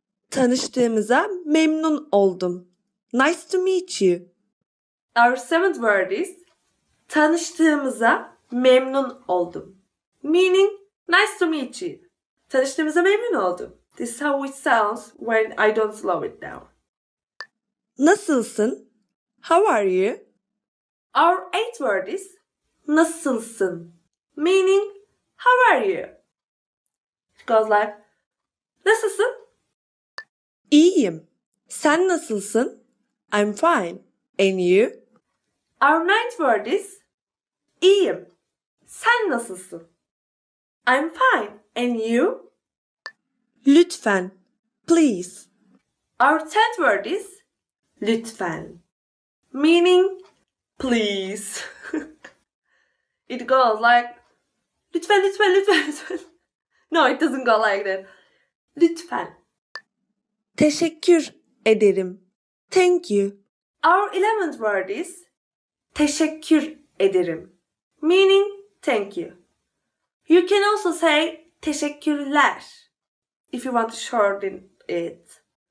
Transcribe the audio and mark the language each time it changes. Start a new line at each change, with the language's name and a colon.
Turkish: Tanıştığımıza memnun oldum.
English: Nice to meet you. Our seventh word is
Turkish: tanıştığımıza memnun oldum.
English: Meaning nice to meet you.
Turkish: Tanıştığımıza memnun oldum.
English: This is how it sounds when I don't slow it down.
Turkish: Nasılsın?
English: How are you? Our eighth word is
Turkish: nasılsın,
English: meaning how are you? It goes like
Turkish: nasılsın? İyiyim. Sen nasılsın?
English: I'm fine. And you? Our ninth word is
Turkish: İyiyim. Sen nasılsın?
English: I'm fine. And you? Lütfen. Please. Our tenth word is lütfen, meaning please. It goes like
Turkish: lütfen, lütfen, lütfen, lütfen.
English: No, it doesn't go like that.
Turkish: Lütfen. Teşekkür ederim.
English: Thank you. Our 11th word is
Turkish: teşekkür ederim,
English: meaning thank you. You can also say teşekkürler if you want to shorten it.